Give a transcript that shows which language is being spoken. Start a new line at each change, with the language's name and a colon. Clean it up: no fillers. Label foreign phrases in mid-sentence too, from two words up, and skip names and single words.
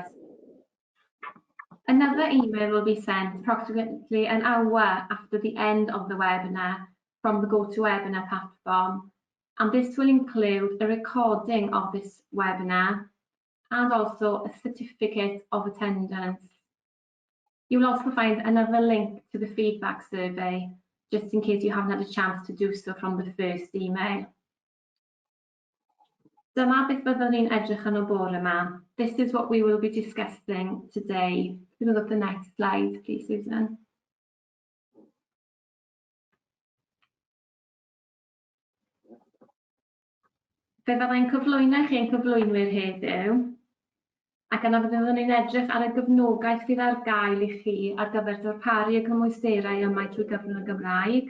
English: Another email will be sent approximately an hour after the end of the webinar from the GoToWebinar platform, and this will include a recording of this webinar and also a certificate of attendance. You will also find another link to the feedback survey, just in case you haven't had a chance to do so from the first email.
Welsh: Dyma beth byddwn ni'n edrych yn o bore yma.
English: This is what we will be discussing today. Can we look at the next slide, please, Susan?
Welsh: Fe fyddai'n cyflwyno chi'n cyflwynwyr heddiw, ac yna fyddwn ni'n edrych ar y gefnogaeth fydd ar gael i chi ar gyfer darparu y cymwysterau yma trwy gyfrwng y Gymraeg.